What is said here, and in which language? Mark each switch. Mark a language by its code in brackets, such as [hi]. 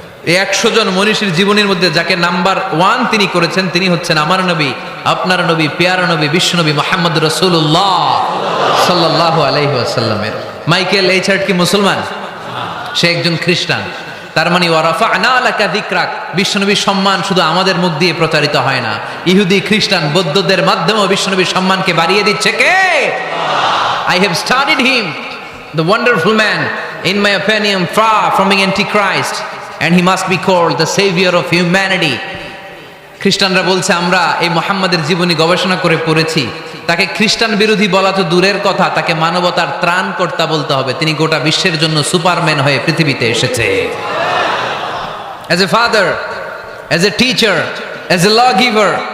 [bn] এই 100 জন মনীষীর জীবনীর মধ্যে যাকে নাম্বার 1 তিনি করেছেন, তিনি হচ্ছেন আমার নবী, আপনার নবী, পেয়ারা নবী, বিশ্বনবী মুহাম্মদ রাসূলুল্লাহ [ar] সাল্লাল্লাহু আলাইহি ওয়াসাল্লামের। [bn] মাইকেল এইচ হার্ট কি মুসলমান? সে একজন খ্রিস্টান। তার মানে [ar] ওয়ারাফা'না লাকা যিকরাক, [bn] বিশ্বনবীর সম্মান শুধু আমাদের মুখ দিয়ে প্রচারিত হয় না, ইহুদি খ্রিস্টান বৌদ্ধদের মাধ্যমেও বিশ্বনবীর সম্মানকে বাড়িয়ে দিচ্ছে কে? [en] I have studied him, the wonderful man, in my opinion far from being antichrist, and he must be called the savior of humanity. [bn] খ্রিস্টানরা বলছে আমরা এই মুহাম্মাদের জীবনী গবেষণা করে পড়েছি, তাকে খ্রিস্টান বিরোধী বলা তো দূরের কথা, তাকে মানবতার ত্রাণকর্তা বলতে হবে। তিনি গোটা বিশ্বের জন্য সুপারম্যান হয়ে পৃথিবীতে এসেছে। [en] As a father, as a teacher, as a lawgiver,